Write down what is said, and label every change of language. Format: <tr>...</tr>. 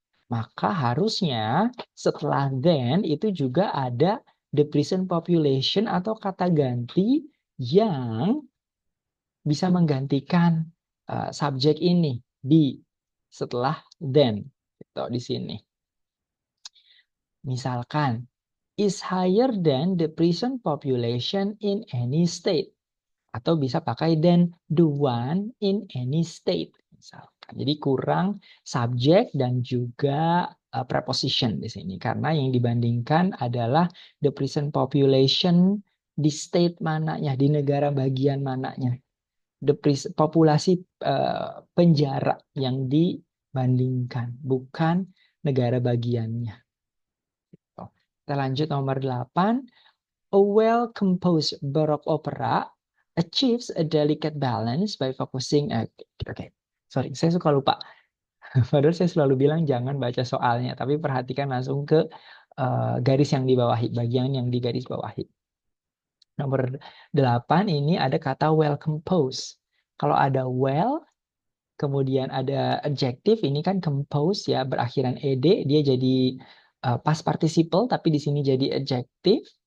<id>Maka harusnya setelah then itu juga ada the present population atau kata ganti yang bisa menggantikan subjek ini di setelah then. Gitu, di sini.</id> <en>Misalkan is higher than the present population in any state. Atau bisa pakai than the one in any state.</en> <id>Misalkan. Jadi kurang subjek dan juga preposition di sini. Karena yang dibandingkan adalah the present population di state mananya, di negara bagian mananya. Populasi penjara yang dibandingkan, bukan negara bagiannya. Kita lanjut nomor 8.</id> <en>A well-composed baroque opera achieves a delicate balance by focusing.</en> <id>Sorry, saya suka lupa. Padahal saya selalu bilang jangan baca soalnya, tapi perhatikan langsung ke garis yang dibawahi, bagian yang digaris bawahi. Nomor 8 ini ada kata well-composed. Kalau ada well, kemudian ada adjective, ini kan compose ya, berakhiran ed, dia jadi past participle, tapi di sini jadi adjective.</id>